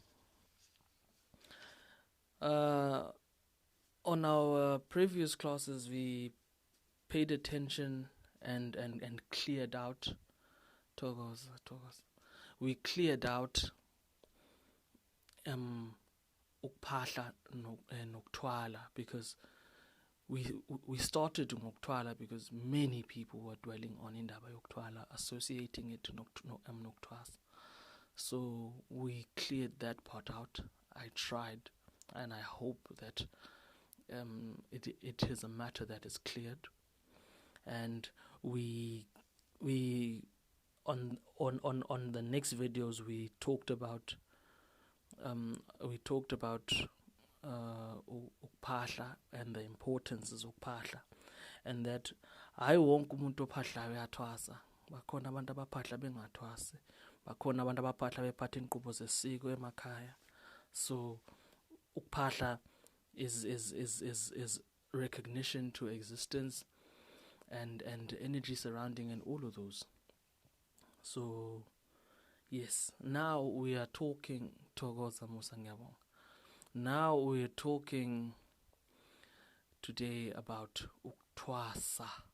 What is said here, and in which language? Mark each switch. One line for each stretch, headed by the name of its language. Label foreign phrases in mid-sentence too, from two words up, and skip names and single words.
English: On our previous classes, we paid attention and cleared out. We cleared out
Zulu: ukupahla nokutwala
English: because we started ngokutwala because many people were dwelling on
Zulu: indaba yokutwala,
English: associating it to nokutwasa. So we cleared that part out. I tried, and I hope that it is a matter that is cleared. And we on the next videos we talked about ukupahla and the importance of ukupahla, and that
Zulu: hayi wonke umuntu ophahlayo uyathwasa. Bakhona abantu abaphahla bengathwasi, bakhona abantu abaphahla bephatha inqubo zesiko emakhaya.
English: So ukupahla is recognition to existence and energy surrounding and all of those. So yes, now we are talking
Zulu: Thokoza Musa Ngiyabonga.
English: Now we are talking today about ukutwasa.